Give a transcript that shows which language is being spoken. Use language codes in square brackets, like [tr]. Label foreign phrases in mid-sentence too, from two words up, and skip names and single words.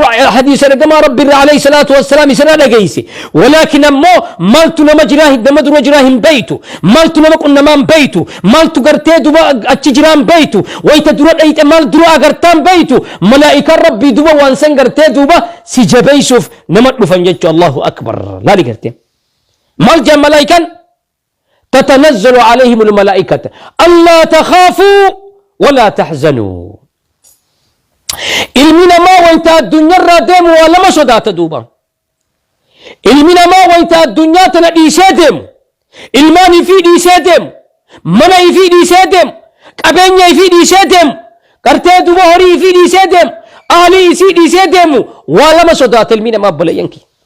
[om] hadiisa dhagama rabbi irraa [ar] عليه الصلاة والسلام [om] isirraa dhageeyse walakin ammoo maaltu nama dura jiraa hin beeytu maaltu nama qunnamaan beeytu maaltu gartee duba achi jiraan beeytu wayta dura dhayxe maal dura agartaan beeytu malaa'ikaan rabbii duba waan san gartee duba si jabeeysuuf nama dhufan jechu [ar] الله أكبر [om] laali gartee maal jaan malaa'ikaan [ar] تتنزل عليهم الملائكة ألا تخافوا ولا تحزنوا [om] ilmi namaa wayta addunyaarraa deemu waa lama sodaata duuba ilmi namaa wayta addunyaa tana dhiisee deemu ilmaan ifii dhiisee deemu mana ifii dhiisee deemu qabeenya ifii dhiisee deemu gartee duba horii ifii dhiisee deemu aalii isii dhiisee deemu waa lama sodaata ilmi namaa obboleeyyanki